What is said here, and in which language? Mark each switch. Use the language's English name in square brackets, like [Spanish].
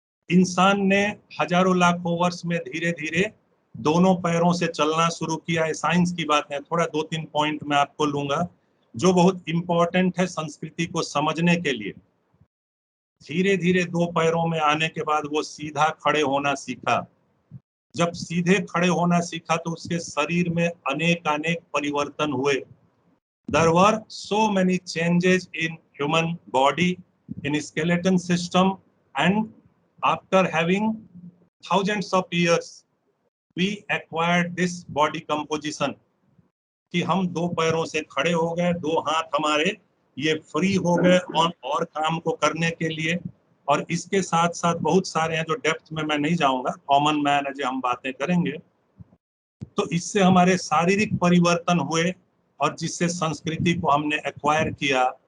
[Hindi] इंसान ने हजारों लाखों वर्ष में धीरे धीरे दोनों पैरों से चलना शुरू किया है। साइंस की बात है, थोड़ा 2-3 पॉइंट मैं आपको लूंगा। जो बहुत इंपॉर्टेंट है संस्कृति को समझने के लिए। धीरे धीरे 2 पैरों में आने के बाद वो सीधा खड़े होना सीखा। जब सीधे खड़े होना सीखा तो उसके शरीर में अनेक परिवर्तन हुए। [English] There were so many changes in human body, in skeleton system, and after having thousands of years, we acquired this body composition. [Hindi] कि हम 2 पैरों से खड़े हो गए, 2 हाथ हमारे ये फ्री हो गए और काम को करने के लिए। और इसके साथ साथ बहुत सारे हैं जो डेप्थ में मैं नहीं जाऊंगा, कॉमन मैन है जो हम बातें करेंगे। तो इससे हमारे शारीरिक परिवर्तन हुए और जिससे संस्कृति को हमने एक्वायर किया।